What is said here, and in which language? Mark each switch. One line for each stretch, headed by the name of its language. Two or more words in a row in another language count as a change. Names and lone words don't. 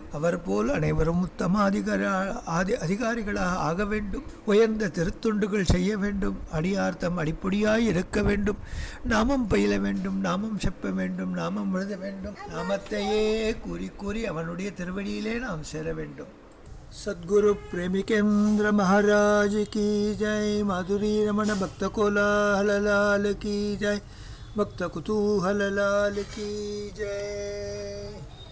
Tamil: அவர் போல் அனைவரும் உத்தம அதிகாரிகளாக ஆக வேண்டும். உயர்ந்த திருத்தொண்டுகள் செய்ய வேண்டும். அடியார்த்தம் அடிப்பொடியாய் இருக்க வேண்டும். நாமம் பயில வேண்டும். நாமம் செப்ப வேண்டும். நாமம் எழுத வேண்டும். நாமத்தையே கூறி கூறி அவனுடைய திருவடியிலே நாம் சேர வேண்டும்.
Hindi: सद्गुरु प्रेमिकेंद्र महाराज की जय. माधुरी रमण भक्त कोलाहल लाल की जय. भक्त कुतूहल लाल की जय.